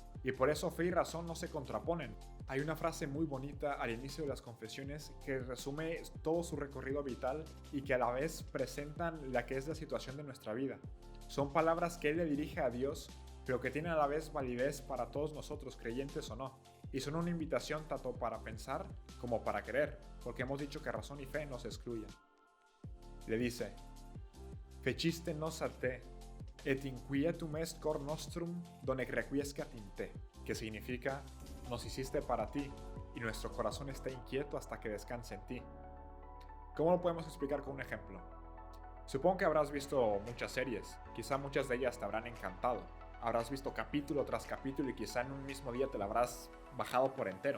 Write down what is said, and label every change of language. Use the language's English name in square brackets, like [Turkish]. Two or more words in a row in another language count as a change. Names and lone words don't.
[Spanish] Y por eso fe y razón no se contraponen. Hay una frase muy bonita al inicio de las confesiones que resume todo su recorrido vital y que a la vez presentan la que es la situación de nuestra vida. Son palabras que él le dirige a Dios, pero que tienen a la vez validez para todos nosotros, creyentes o no. Y son una invitación tanto para pensar como para creer, porque hemos dicho que razón y fe no se excluyen. Le dice: [Latin] Feciste nos a te, et inquietum est cor nostrum donec requiescat in te, [Spanish] que significa, nos hiciste para ti, y nuestro corazón está inquieto hasta que descanse en ti. ¿Cómo lo podemos explicar con un ejemplo? Supongo que habrás visto muchas series, quizá muchas de ellas te habrán encantado, habrás visto capítulo tras capítulo y quizá en un mismo día te la habrás bajado por entero.